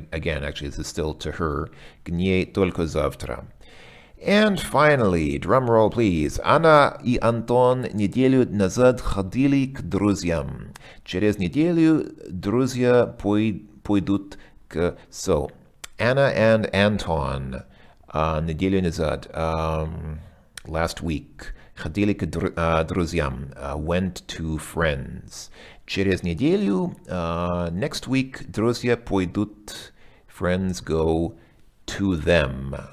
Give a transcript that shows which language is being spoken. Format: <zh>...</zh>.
<en>Again, actually, this is still to her.</en> <ru>К ней только завтра.</ru> <en>And finally, drum roll, please.</en> <ru>Anna и Антон неделю назад ходили к друзьям. Через неделю друзья пойдут к...</ru> <en>So, Anna and Anton,</en> <ru>неделю назад,</ru> <en>last week,</en> <ru>ходили к друзьям,</ru> <en>went to friends.</en> <ru>Через неделю,</ru> <en>next week,</en> <ru>друзья пойдут,</ru> <en>friends go to them.</en>